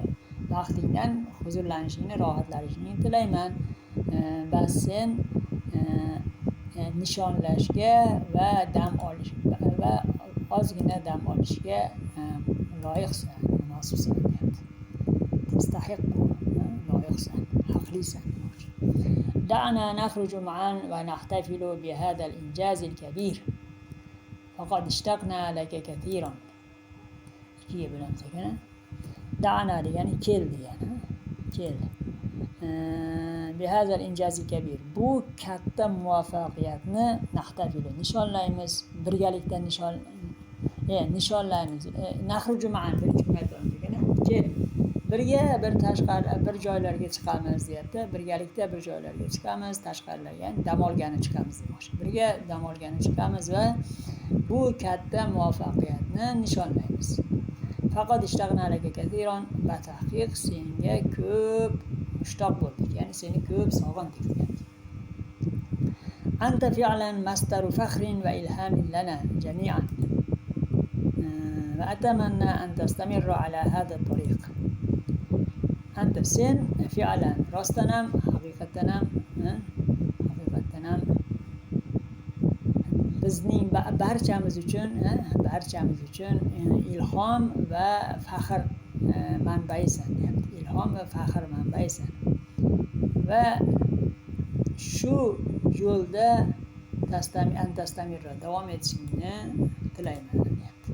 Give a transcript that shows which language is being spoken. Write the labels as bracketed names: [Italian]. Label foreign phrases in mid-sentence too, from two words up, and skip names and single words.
[Uzbek] Vaqtingdan huzurlanishingni, rohatlanishingni tilayman. Va sen nishonlashga va dam olish va ozgina dam olishga loyiqsan, munosibsan deyapti. Tastahiqqu, loyiqsan, haqlisan. [Arabic] دعنا نخرج معا ونحتفل بهذا الإنجاز الكبير فقد اشتقنا لك كثيرا. [Uzbek] ikkiga bo'lamiz ekan. Da'na degani kel degani. Kel. [Arabic] بهذا الإنجاز الكبير. [Uzbek] Bu katta muvaffaqiyatni nahtafilu nishonlaymiz. Birgalikda nishonlaymiz. [Arabic] نخرج معا [Uzbek] birinchi aytamiz ekan. Kel. Birga bir tashqari bir joylarga chiqamiz deyapti. Birgalikda bir joylarga chiqamiz, tashqarilarga, ya'ni dam olgani chiqamiz demoqchi. Birga dam olgani chiqamiz va bu katta muvaffaqiyatni nishonlaymiz. [Arabic] فقد اشتقنا لك كثيرا [Uzbek] batahqiq senga ko'p mushtoq bo'ldik, ya'ni seni ko'p sog'indik degan. [Arabic] أنت فعلا مصدر فخر وإلهام لنا جميعا. وأتمنى أن تستمر على هذا الطريق. [Uzbek] Anta sen fi'lan rostdan ham haqiqatan ham bizning barchamiz uchun ilhom va faxr manbaisan deyapti. Ilhom va faxr manbaisan. Va shu yo'lda tastamirra davom etishingni tilayman deyapti.